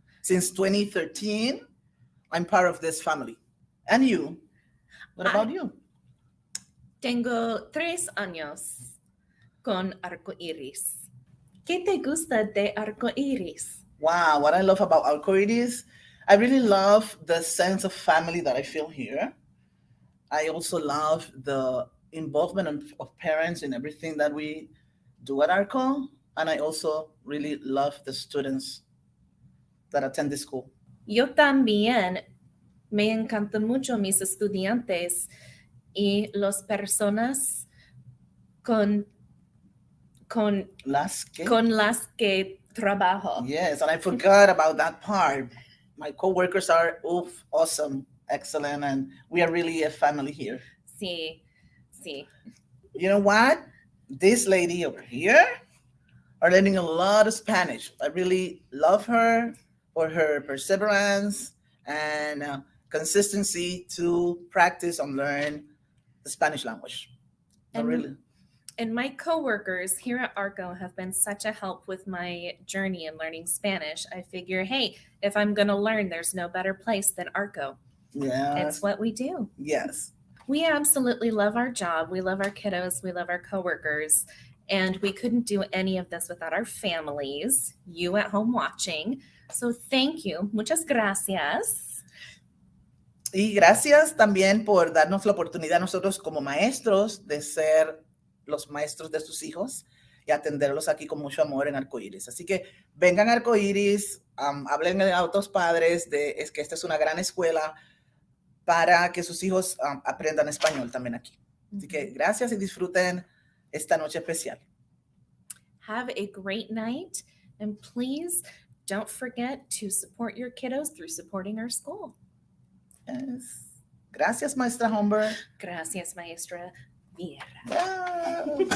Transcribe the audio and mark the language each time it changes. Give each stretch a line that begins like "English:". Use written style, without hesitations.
English: Since 2013, I'm part of this family. And you? What about you?
Spanish: Tengo 3 años con Arco Iris. ¿Qué te gusta de Arco Iris?
English: Wow, what I love about Arco Iris, I really love the sense of family that I feel here. I also love the involvement of parents in everything that we do at Arco. And I also really love the students that attend the school.
Spanish: Yo también me encantan mucho mis estudiantes y las personas con Las que? con las que trabajo.
English: Yes, and I forgot about that part. My coworkers are awesome, excellent, and we are really a family here.
Spanish: Sí, sí.
English: You know what? This lady over here are learning a lot of Spanish. I really love her for her perseverance and consistency to practice and learn the Spanish language. And my coworkers here at Arco have been such a help with my journey in learning Spanish. I figure, hey, if I'm going to learn, there's no better place than Arco. Yeah. It's what we do. Yes. We absolutely love our job. We love our kiddos. We love our coworkers. And we couldn't do any of this without our families, you at home watching. So thank you.
Spanish: Muchas gracias. Y gracias también por darnos la oportunidad a nosotros como maestros de ser los maestros de sus hijos y atenderlos aquí con mucho amor en Arco Iris. Así que vengan a Arco Iris, hablen a otros padres de que esta es una gran escuela para que sus hijos aprendan español también aquí. Así que gracias y disfruten esta noche especial.
English: Have a great night, and please don't forget to support your kiddos through supporting our school.
Spanish: Yes. Gracias, Maestra Humbert. Gracias, Maestra Viera. Ah.